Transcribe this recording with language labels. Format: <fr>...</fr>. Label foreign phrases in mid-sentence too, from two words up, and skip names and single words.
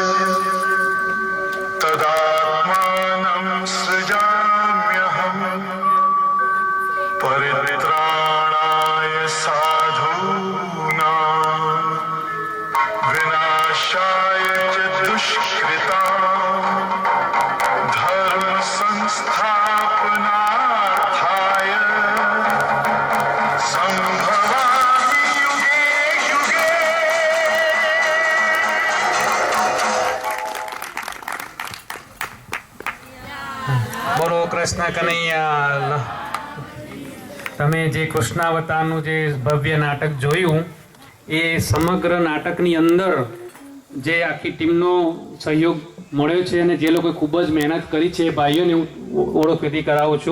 <sa>तदात्मानं सृजाम्यहम् परित्राणाय साधूनां विनाशाय च दुष्कृताम् धर्म संस्थापनार्थाय संभवामि युगे युगे.</sa> <gu>બોલો કૃષ્ણ કનૈયા. તમે જે કૃષ્ણાવતારનું જે ભવ્ય નાટક જોયું એ સમગ્ર નાટકની અંદર જે આખી ટીમનો સહયોગ મળ્યો છે અને જે લોકોએ ખૂબ જ મહેનત કરી છે એ ભાઈઓને હું ઓળખવિધિ કરાવું છું.</gu>